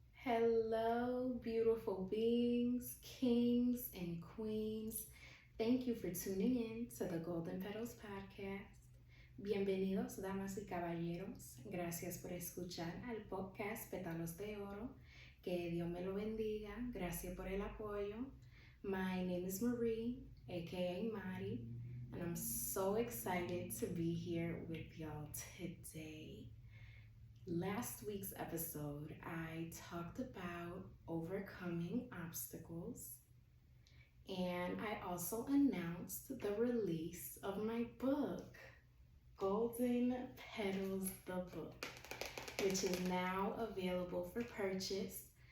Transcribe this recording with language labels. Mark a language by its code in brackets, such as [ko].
[en] Hello, beautiful beings, kings, and queens. Thank you for tuning in to the Golden Petals podcast. [es] Bienvenidos, damas y caballeros. Gracias por escuchar al podcast Pétalos de Oro. Que Dios me lo bendiga. Gracias por el apoyo. [en] My name is Marie, aka Mari, and I'm so excited to be here with y'all today. Last week's episode, I talked about overcoming obstacles, and I also announced the release of my book, Golden Petals, the book, which is now available for purchase.